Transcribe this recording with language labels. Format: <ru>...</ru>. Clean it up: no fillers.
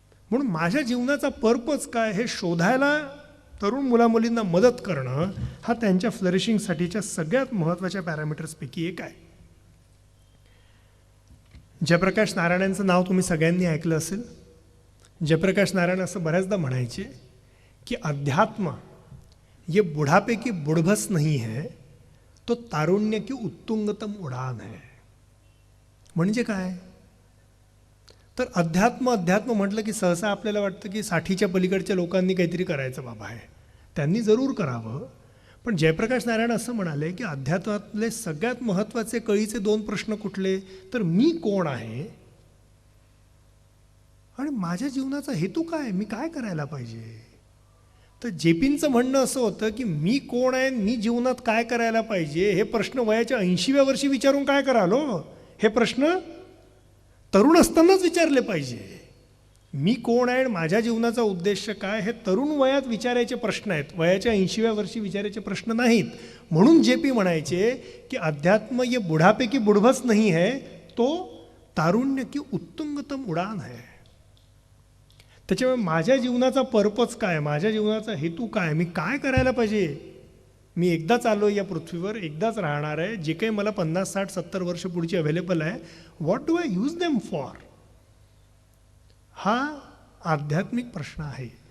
<mr>म्हणून माझ्या जीवनाचा पर्पज काय हे शोधायला तरुण मुलामुलींना मदत करणं हा त्यांच्या फ्लरिशिंगसाठीच्या सगळ्यात महत्त्वाच्या पॅरामीटर्सपैकी एक आहे. जयप्रकाश नारायणांचं नाव तुम्ही सगळ्यांनी ऐकलं असेल. जयप्रकाश नारायण असं बऱ्याचदा म्हणायचे कि</mr> <hi>अध्यात्म ये बुढ़ापे की बुड़भस नहीं है, तो तारुण्य की उत्तुंगतम उड़ान है.</hi> <mr>म्हणजे काय? तर अध्यात्म म्हटलं की सहसा आपल्याला वाटतं की 60च्या पलीकडच्या लोकांनी काहीतरी करायचं बाबा आहे, त्यांनी जरूर करावं. पण जयप्रकाश नारायण असं म्हणाले की अध्यात्मातले सगळ्यात महत्त्वाचे कळीचे 2 प्रश्न कुठले, तर मी कोण आहे आणि माझ्या जीवनाचा हेतू काय, मी काय करायला पाहिजे. तर जेपींचं म्हणणं असं होतं की मी कोण आहे, मी जीवनात काय करायला पाहिजे हे प्रश्न वयाच्या 80व्या वर्षी विचारून काय कराल हो. हे प्रश्न तरुण असतानाच विचारले पाहिजे. मी कोण आहे, माझ्या जीवनाचा उद्देश काय, हे तरुण वयात विचारायचे प्रश्न आहेत, वयाच्या 80व्या वर्षी विचारायचे प्रश्न नाहीत. म्हणून जेपी म्हणायचे की</mr> <hi>अध्यात्म ये बुढ़ापे की बुड़भस नहीं है, तो तारुण्य की उत्तुंगतम उडान है.</hi> <mr>त्याच्यामुळे माझ्या जीवनाचा पर्पज काय, माझ्या जीवनाचा हेतू काय, मी काय करायला पाहिजे. मी एकदाच आलो या पृथ्वीवर, एकदाच राहणार आहे. जे काही मला 50, 60, 70 वर्ष पुढची अवेलेबल आहे,</mr> <en>what do I use them for,</en> <mr>हा आध्यात्मिक प्रश्न आहे.</mr>